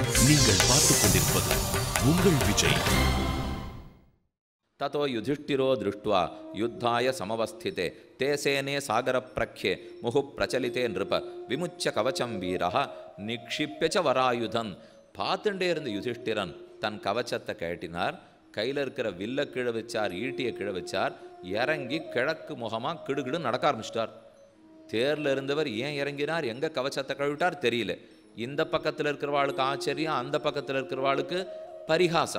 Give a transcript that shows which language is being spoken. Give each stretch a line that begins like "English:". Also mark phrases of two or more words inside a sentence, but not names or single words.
Tamil: நீங்கள் பார்த்துக் கொண்டிருப்பது உங்கள் விஜய்.
Sanskrit: ततो युधिष्ठिरो दृष्ट्वा युद्धाय समवस्थिते ते सेने सागरप्रख्ये मुहुः प्रचलिते नृप विमुच्य कवचं वीरः निक्षिप्य च वरायुधं.
Tamil: பார்த்துட்டே இருந்த யுதிஷ்டிரன் தன் கவச்சத்தை கேட்டினார். கையில் இருக்கிற வில்ல கீழே வச்சார், ஈட்டியை கீழே வச்சார். இறங்கி கிழக்கு முகமாக கிடுகிடு நடக்க ஆரம்பிச்சிட்டார். தேரில் இருந்தவர் ஏன் இறங்கினார், எங்கே கவச்சத்தை கழுவிட்டார் தெரியல. இந்த பக்கத்தில் இருக்கிறவாளுக்கு ஆச்சரியம், அந்த பக்கத்தில் இருக்கிறவாளுக்கு பரிகாசம்.